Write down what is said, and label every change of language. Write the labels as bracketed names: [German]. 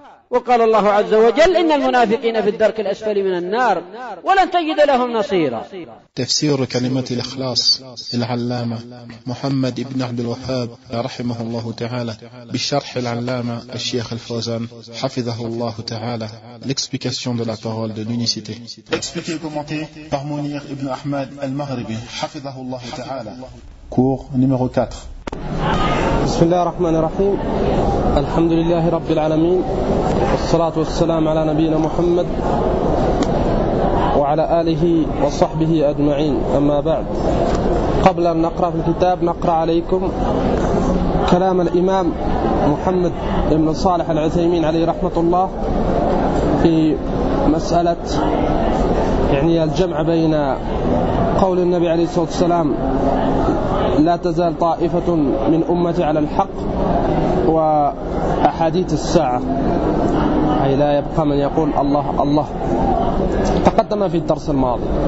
[Arabic] وقال الله عز وجل إن المنافقين في الدرك الأسفل من النار ولن تجد لهم نصيرا. تفسير كلمة الإخلاص للعلامة محمد بن عبد الوهاب رحمه الله تعالى بشرح العلامة الشيخ الفوزان حفظه الله تعالى. [French] L'explication de la parole de l'unicité. Expliqué et commenté par Mounir ibn Ahmad al-Maghribi [Arabic] حفظه الله تعالى. [French] Cours numéro 4. [Arabic] بسم الله الرحمن الرحيم. الحمد لله رب العالمين والصلاة والسلام على نبينا محمد وعلى آله وصحبه أجمعين. أما بعد، قبل أن نقرأ في الكتاب نقرأ عليكم كلام الإمام محمد بن صالح العثيمين عليه رحمة الله في مسألة يعني الجمع بين قول النبي عليه الصلاة والسلام لا تزال طائفة من أمتي على الحق وأحاديث الساعة، أي لا يبقى من يقول الله الله، تقدم في الدرس الماضي.